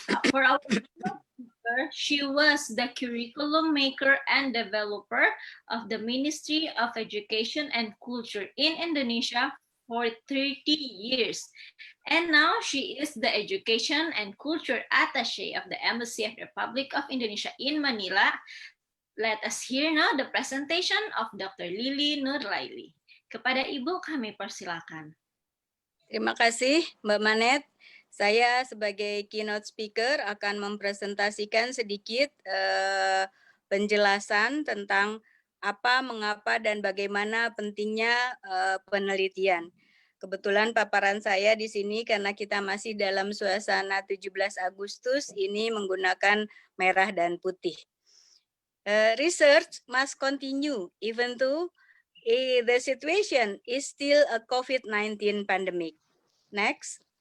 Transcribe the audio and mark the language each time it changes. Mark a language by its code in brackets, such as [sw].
[en] For our keynote speaker, she was the curriculum maker and developer of the Ministry of Education and Culture in Indonesia for 30 years. And now she is the Education and Culture Attaché of the Embassy of the Republic of Indonesia in Manila. Let us hear now the presentation of Dr. Lili Nurlaili. [id] Kepada Ibu kami persilakan. Terima kasih Mbak Manet. Saya sebagai keynote speaker akan mempresentasikan sedikit penjelasan tentang apa, mengapa, dan bagaimana pentingnya penelitian. Kebetulan paparan saya di sini karena kita masih dalam suasana 17 Agustus ini menggunakan merah dan putih. [en] Research must continue even though the situation is still a COVID-19 pandemic. Next.